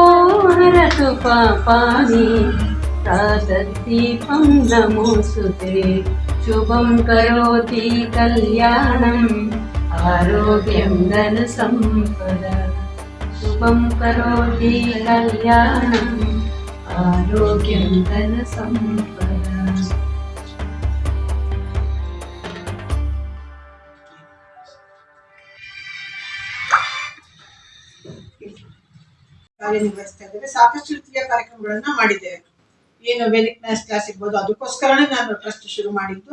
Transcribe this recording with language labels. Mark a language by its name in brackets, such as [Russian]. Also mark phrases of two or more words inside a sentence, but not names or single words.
[Sanskrit] हरतु पापानि प्रातद्दीपं नमोस्तुते शुभं करोति कल्याणम् आरोग्यं धनसम्पदा शुभं करोति कल्याणम् आरोग्यं धनसम्पदा. [Kannada] ಕಾರ್ಯನಿರ್ವಹಿಸ್ತಾ ಇದ್ದೇವೆ. ಸಾಕಷ್ಟು ರೀತಿಯ ಕಾರ್ಯಕ್ರಮಗಳನ್ನ ಮಾಡಿದ್ದೇವೆ. ಏನು [English] Vedic maths class [Kannada] ಇರ್ಬೋದು, ಅದಕ್ಕೋಸ್ಕರನೇ ನಾನು ಟ್ರಸ್ಟ್ ಶುರು ಮಾಡಿದ್ದು.